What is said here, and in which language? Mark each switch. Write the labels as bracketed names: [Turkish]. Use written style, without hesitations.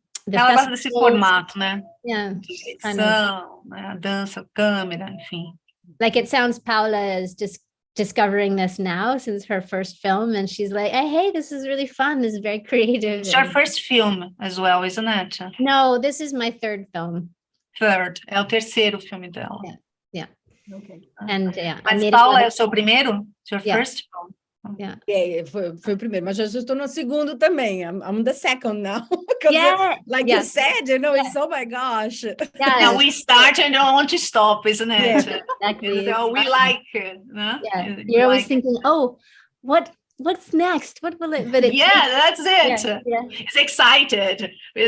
[Portuguese] ela gosta desse formato, né? [English] Yeah. [Portuguese] Edição, né? A dança, câmera, enfim. [English] Like it sounds, Paula is just discovering this now since her first film, and she's like, hey, this is really fun. This is very creative. It's your first film as well, isn't it? No, this is my third film. [Portuguese] Third. É o terceiro filme dela. [English] Yeah. Okay. And yeah. [Portuguese] Mas Paula é o seu primeiro? [English] It's your Yeah. first film? Yeah. [Portuguese] Foi o primeiro, mas eu já estou no segundo também. [English] I'm the second now. Yeah. Like Yeah. you said, you know, it's oh my gosh. Yeah. Now we start and don't want to stop, isn't it? Yeah. Exactly. So we like it. No? Yeah. You You're always like thinking, oh, what's next? What will it? But it yeah, that's it. yeah. It's excited. We're